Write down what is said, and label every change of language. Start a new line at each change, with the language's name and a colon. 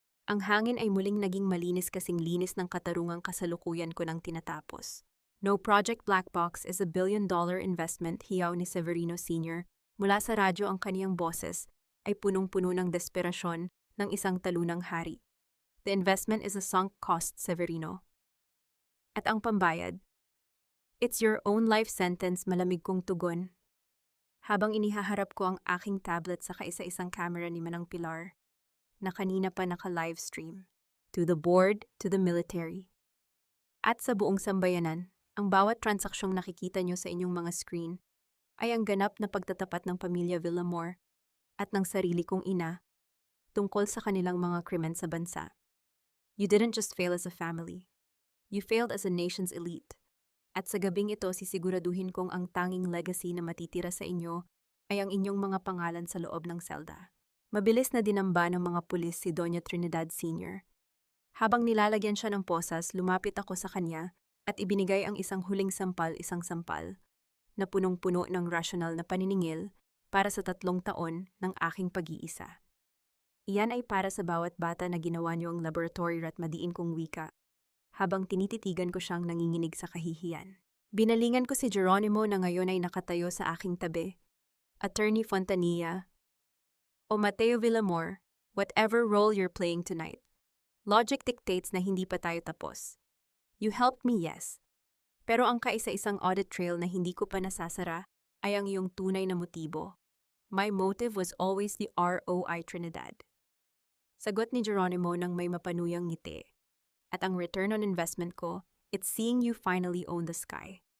Filipino: Ang hangin ay muling naging malinis kasing linis ng katarungang kasalukuyan ko nang tinatapos.
English: No Project Black Box is a $1 billion investment,
Filipino: hiyaw ni Severino Sr. Mula sa radyo ang kaniyang boses ay punong-puno ng desperasyon ng isang talunang hari.
English: The investment is a sunk cost, Severino.
Filipino: At ang pambayad?
English: It's your own life sentence,
Filipino: malamig kong tugon. Habang inihaharap ko ang aking tablet sa kaisa-isang camera ni Manang Pilar, na kanina pa naka-livestream.
English: To the board, to the military.
Filipino: At sa buong sambayanan, ang bawat transaksyong nakikita nyo sa inyong mga screen ay ang ganap na pagtatapat ng pamilya Villamor at ng sarili kong ina tungkol sa kanilang mga krimen sa bansa.
English: You didn't just fail as a family. You failed as a nation's elite.
Filipino: At sa gabing ito, sisiguraduhin kong ang tanging legacy na matitira sa inyo ay ang inyong mga pangalan sa loob ng selda. Mabilis na dinamba ng mga pulis si Doña Trinidad Sr. Habang nilalagyan siya ng posas, lumapit ako sa kanya at ibinigay ang isang huling sampal, na punong-puno ng rasyonal na paniningil para sa 3 taon ng aking pag-iisa. Iyan ay para sa bawat bata na ginawa niyo ang laboratory rat, madiin kong wika, habang tinititigan ko siyang nanginginig sa kahihiyan. Binalingan ko si Geronimo na ngayon ay nakatayo sa aking tabi.
English: Attorney Fontanilla, o Mateo Villamor, whatever role you're playing tonight, logic dictates
Filipino: na hindi pa tayo tapos.
English: You helped me, yes.
Filipino: Pero ang kaisa-isang audit trail na hindi ko pa nasasara ay ang iyong tunay na motibo.
English: My motive was always the ROI Trinidad.
Filipino: Sagot ni Geronimo nang may mapanuyang ngiti. At ang
English: return on investment ko, it's seeing you finally own the sky.